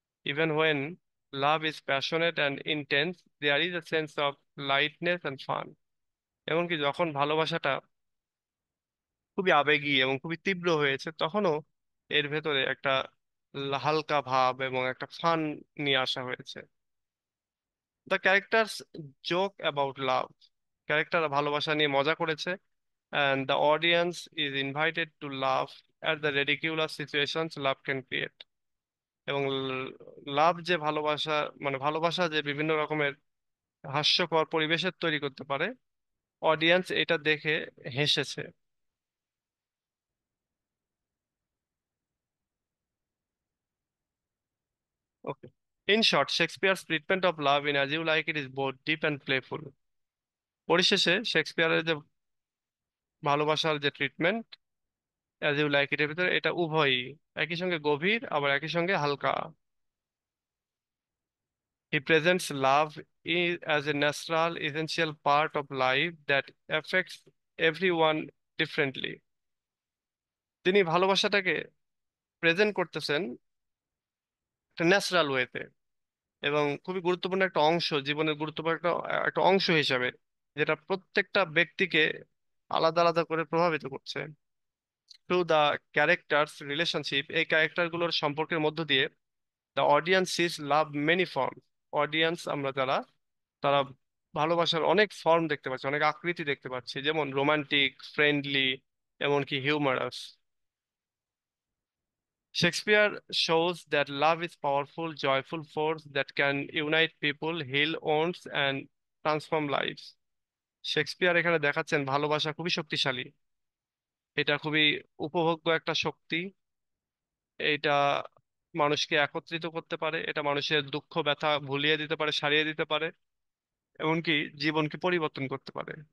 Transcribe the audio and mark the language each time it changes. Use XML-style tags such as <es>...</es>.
<en>Even when love is passionate and intense, there is a sense of lightness and fun.</en> <bn>এমনকি যখন ভালোবাসাটা খুবই আবেগী এবং খুবই তীব্র হয়েছে, তখনও এর ভেতরে একটা হালকা ভাব এবং একটা ফান নিয়ে আসা হয়েছে।</bn> <en>The characters joke about love.</en> <bn>Character ভালোবাসা নিয়ে মজা করেছে,</bn> <en>and the audience is invited to laugh at the ridiculous situations love can create.</en> <bn>এবং লাভ যে ভালোবাসা, মানে ভালোবাসা যে বিভিন্ন রকমের হাস্যকর পরিবেশের তৈরি করতে পারে, অডিয়েন্স এটা দেখে হেসেছে।</bn> <en>Okay, in short Shakespeare's treatment of love in as you like it is both deep and playful.</en> <bn>পরিশেষে শেক্সপিয়ারের যে ভালোবাসার যে treatment as you like it এর ভিতরে, এটা উভয়ই একই সঙ্গে গভীর আবার একই সঙ্গে হালকা।</bn> <en>He presents love as a natural, essential part of life that affects everyone differently.</en> <bn>তিনি ভালোবাসাটাকে প্রেজেন্ট করতেছেন একটা ন্যাচারাল ওয়েতে, এবং খুবই গুরুত্বপূর্ণ একটা অংশ, জীবনের গুরুত্বপূর্ণ একটা একটা অংশ হিসাবে, যেটা প্রত্যেকটা ব্যক্তিকে আলাদা আলাদা করে প্রভাবিত করছে।</bn> <en>through the characters relationship,</en> <bn>এই ক্যারেক্টারগুলোর সম্পর্কের মধ্য দিয়ে</bn> <en>The audience sees love many form.</en> <bn>Audience আমরা যারা, তারা ভালোবাসার অনেক ফর্ম দেখতে পাচ্ছি, অনেক আকৃতি দেখতে পাচ্ছি, যেমন রোমান্টিক, ফ্রেন্ডলি, এমনকি humorous.</bn> <en>Shakespeare shows that love is powerful, joyful force that can unite people, heal wounds and transform lives.</en> <bn>Shakespeare এখানে দেখাচ্ছেন ভালোবাসা খুবই শক্তিশালী, এটা খুবই উপভোগ্য একটা শক্তি। এটা মানুষকে একত্রিত করতে পারে, এটা মানুষের দুঃখ ব্যথা ভুলিয়ে দিতে পারে, সারিয়ে দিতে পারে, এমনকি জীবনকে পরিবর্তন করতে পারে।</bn>